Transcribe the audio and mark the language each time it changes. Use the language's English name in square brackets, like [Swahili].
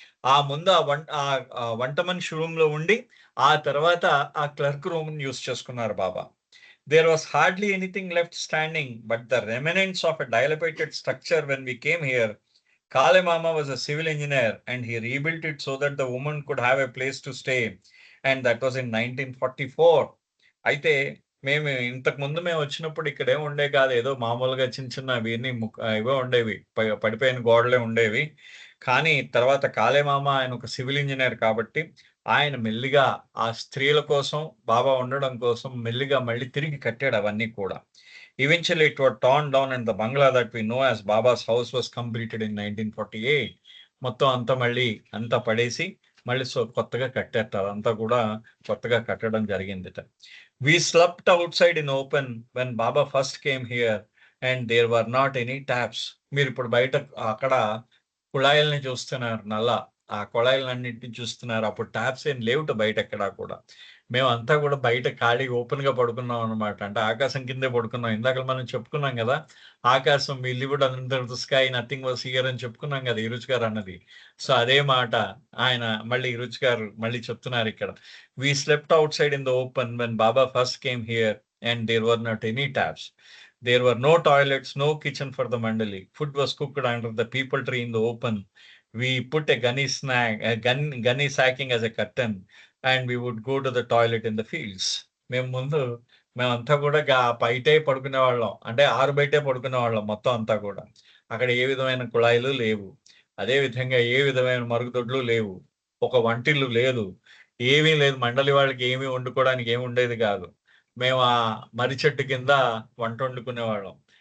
[Telugu] ఆ ముందు వంట మనిషి రూమ్‌లో ఉండి, ఆ తర్వాత ఆ క్లర్క్ రూమ్‌ని యూజ్ చేసుకున్నారు బాబా. [English] There was hardly anything left standing but the remnants of a dilapidated structure when we came here. Kale Mama was a civil engineer and he rebuilt it so that the woman could have a place to stay. And that was in 1944. [Telugu] అయితే మేము ఇంతకుముందు వచ్చినప్పుడు ఇక్కడేమి ఉండేవి కాదు. ఏదో మామూలుగా చిన్న చిన్నవి ఇవే ఉండేవి. పడిపోయిన గోడలే ఉండేవి. కానీ తర్వాత కాళేమామ ఆయన ఒక సివిల్ ఇంజినీర్ కాబట్టి ఆయన మెల్లిగా ఆ స్త్రీల కోసం బాబా ఉండడం కోసం మెల్లిగా మళ్ళీ తిరిగి కట్టాడు అవన్నీ కూడా. [English] Eventually it was torn down and the bungalow that we know as Baba's house was completed in 1948. [Telugu] మొత్తం అంతా మళ్ళీ అంతా పడేసి మళ్ళీ కొత్తగా కట్టారట. అదంతా కూడా కొత్తగా కట్టడం జరిగిందిట. [English] We slept outside in open when Baba first came here and there were not any taps. [Telugu] మీరిప్పుడు బయట అక్కడ కుళాయిల్ని చూస్తున్నారు ఆ కుళాయిలన్నిటిని చూస్తున్నారు. అప్పుడు టాప్స్ ఏం లేవుట బయట ఎక్కడా కూడా. మేమంతా కూడా బయట ఖాళీగా ఓపెన్‌గా పడుకున్నాం అనమాట. అంటే ఆకాశం కిందే పడుకున్నాం. ఇందాక మనం చెప్పుకున్నాం గదా! ఆకాశం [English] we lived under the sky nothing was here [Telugu] అని చెప్పుకున్నాం గదా! ఈ రుచి గారు అన్నది. సో, అదే మాట ఆయన మళ్ళీ ఈ రుచి గారు మళ్ళీ చెప్తున్నారిక్కడ. [English] "We slept outside in the open when Baba first came here and there were not any taps. There were no toilets, no kitchen for the mandali. Food was cooked under the peepal tree in the open. We put a gunny sacking as a curtain, and we would go to the toilet in the fields." [Telugu] మేము ముందు మేమంతా కూడా బయటే పడుకునేవాళ్ళం. అంటే ఆరు బయటే పడుకునేవాళ్ళం మొత్తం అంతా కూడా. అక్కడ ఏ విధమైన కుళాయిలు లేవు. అదే విధంగా ఏ విధమైన మరుగుదొడ్లు లేవు. ఒక వంటిల్లు లేదు. ఏమీ లేదు. మండలి వాళ్ళకి ఏమీ వండుకోవడానికి ఏమి ఉండేది కాదు. మేము ఆ మర్రి చెట్టు కింద వంటొండుకునేవాళ్ళం.